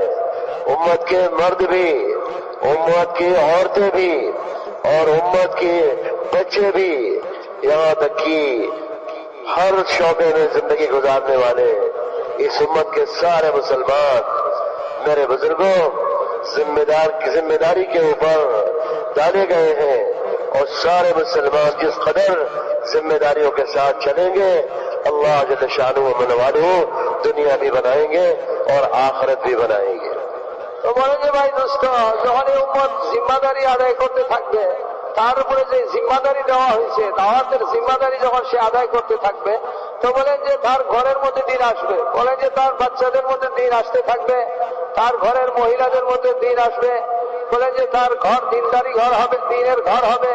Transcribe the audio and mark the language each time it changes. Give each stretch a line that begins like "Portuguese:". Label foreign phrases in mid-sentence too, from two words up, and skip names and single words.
Urdu: امت کے مرد بھی, امت کی عورتیں بھی, اور امت کے بچے بھی, یہاں تک کہ ہر شعبے میں زندگی گزارنے والے اس امت کے سارے مسلمان میرے بزرگوں ذمہ داری کے اوپر ڈالے گئے ہیں. اور سارے مسلمان جس قدر ذمہ داریوں کے ساتھ چلیں گے اللہ
Arabic: جل شانہ و من والہ
Urdu: دنیا بھی بنائیں گے اور آخرت بھی بنائیں گے.
Bangla: তো বলে যে ভাই দোস্ত যখন এই উম্মত জিম্মাদারি আদায় করতে থাকবে, তার উপরে যে জিম্মাদারি দেওয়া হয়েছে দাওয়াতের জিম্মাদারি যখন সে আদায় করতে থাকবে তো বলেন যে তার ঘরের মধ্যে দিন আসবে, বলেন যে তার বাচ্চাদের মধ্যে দিন আসতে থাকবে, তার ঘরের মহিলাদের মধ্যে দিন আসবে, বলেন যে তার ঘর দিনদারি ঘর হবে, দিনের ঘর হবে.